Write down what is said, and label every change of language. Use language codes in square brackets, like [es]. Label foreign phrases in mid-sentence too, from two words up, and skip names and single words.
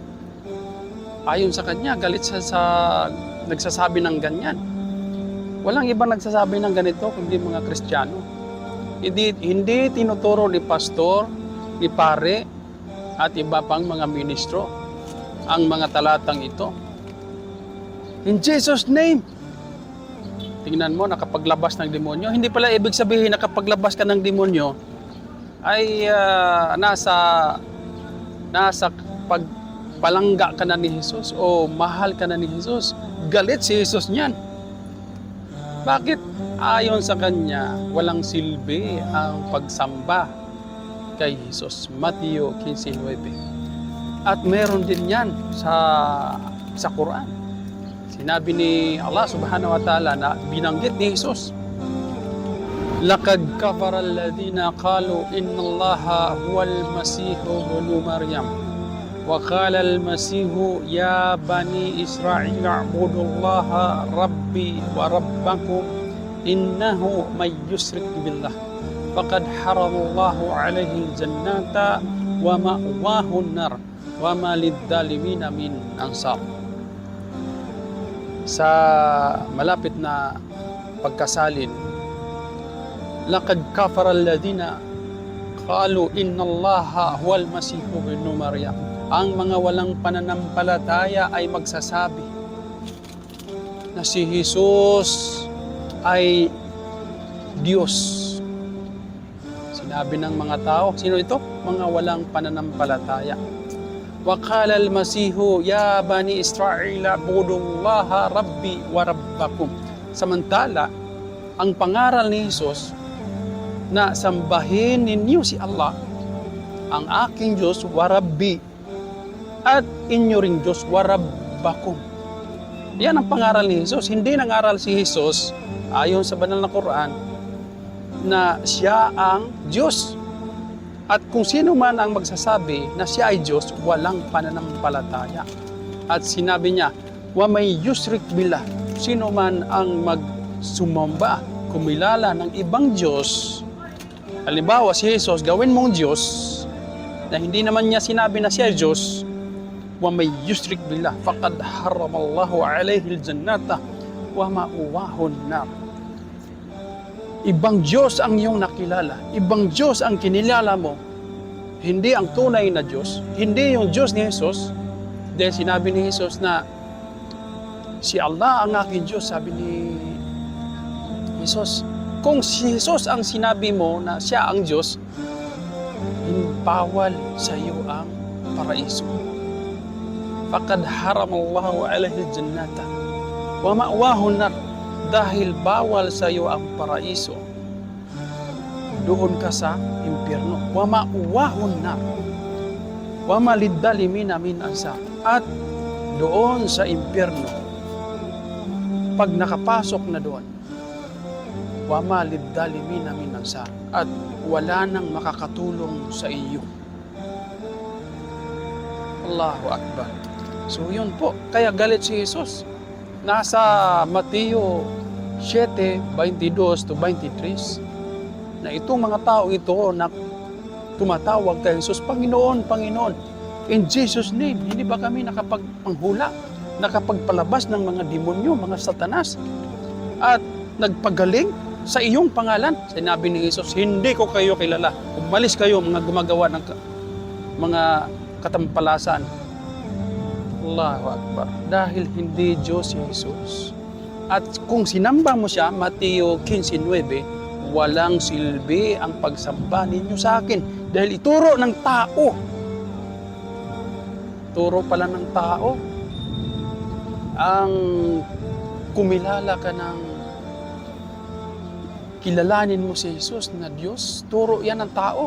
[tl] Ayon sa Kanya, galit sa nagsasabi ng ganyan. Walang ibang nagsasabi ng ganito kundi mga Kristiyano. Hindi tinuturo ni pastor, ni pare, at iba pang mga ministro ang mga talatang ito. [en] In Jesus' name. [tl] Tingnan mo, nakapaglabas ng demonyo. Hindi pala ibig sabihin nakapaglabas ka ng demonyo ay nasa pagpalangga ka na ni Jesus o mahal ka na ni Jesus. Galit si Jesus niyan. Bakit? Ayon sa Kanya, walang silbi ang pagsamba kay Jesus. Mateo 15:9. At meron din yan sa Quran. Sinabi ni Allah [ar] سبحانه وتعالى [tl] na binanggit ni Jesus. [ar] لقد كفر الذين قالوا إن الله هو المسيح ابن مريم. وقال المسيح يا بني إسرائيل اعبدوا الله ربي وربكم إنه من يشرك بالله فقد حرم الله عليه الجنة ومأواه النار وما للظالمين من أنصار. [tl] sa malapit na pagkasalin, [ar] لقد كفر الذين قالوا إن الله هو المسيح ابن مريم. [tl] Ang mga walang pananampalataya ay magsasabi na si Jesus ay Diyos. Sinabi ng mga tao, sino ito? Mga walang pananampalataya. [ar] وقال المسيح يا بني إسرائيل اعبدوا الله ربي وربكم. [tl] Samantala, ang pangaral ni Jesus na sambahin ninyo si Allah, ang aking Diyos [ar] وربي, [tl] at inyo ring Diyos [ar] وربكم. [tl] Yan ang pangaral ni Jesus. Hindi nangaral si Jesus ayon sa banal na Quran na siya ang Diyos. At kung sino man ang magsasabi na siya ay Diyos, walang pananampalataya. At sinabi niya, [ar] ومن يشرك بالله, [tl] sino man ang magsumamba, kumilala ng ibang Diyos. Halimbawa si Jesus, gawin mong Diyos, na hindi naman niya sinabi na siya ay Diyos, [ar] ومن يشرك بالله فقد حرم الله عليه الجنة ومأواه النار. [tl] Ibang Diyos ang iyong nakilala, ibang Diyos ang kinilala mo, hindi ang tunay na Diyos, hindi yung Diyos ni Jesus. Dahil sinabi ni Jesus na si Allah ang aking Diyos, sabi ni Jesus. Kung si Jesus ang sinabi mo na siya ang Diyos, bawal sa iyo ang paraiso. [ar] فقد حرم الله عليه الجنة ومأواه النار. [tl] Dahil bawal sa iyo ang paraiso, doon ka sa impyerno. [ar] ومأواه النار وما للظالمين من أنصار. [tl] At doon sa impyerno, pag nakapasok na doon, [ar] وما للظالمين من أنصار, [tl] at wala nang makakatulong sa iyo. [ar] الله أكبر. [tl] So yun po, kaya galit si Jesus. Nasa Mateo 7:22 to 23 na itong mga tao ito na tumatawag kay Jesus, Panginoon, Panginoon, [en] in Jesus' name, [tl] hindi ba kami nakapagpanghula, nakapagpalabas ng mga demonyo, mga satanas, at nagpagaling sa iyong pangalan? Sinabi ni Jesus, hindi ko kayo kilala. Umalis kayo, mga gumagawa ng mga katampalasan. [ar] الله أكبر. [tl] Dahil hindi Diyos si Jesus. At kung sinamba mo siya, Mateo 15:9, walang silbi ang pagsamba ninyo sa akin. Dahil ituro ng tao. Turo pala ng tao. Ang kumilala ka ng kilalanin mo si Jesus na Diyos, turo yan ng tao.